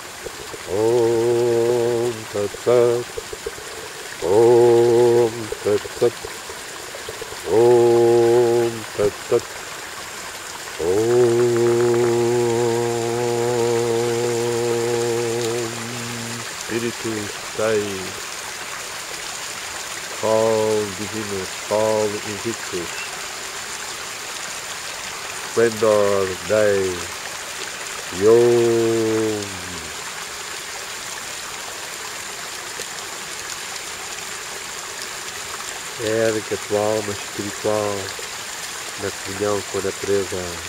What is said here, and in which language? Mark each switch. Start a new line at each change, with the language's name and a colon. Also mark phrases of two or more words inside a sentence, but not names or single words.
Sanskrit: Om Tat Sat. Om Tat Sat. Om Tat Sat.
Portuguese: Om Espírito Sei, Sol Divino,
Latin: Sol Invictus, Splendor Dei,
Portuguese: Yom. Ergue a tua alma espiritual na comunhão com a natureza.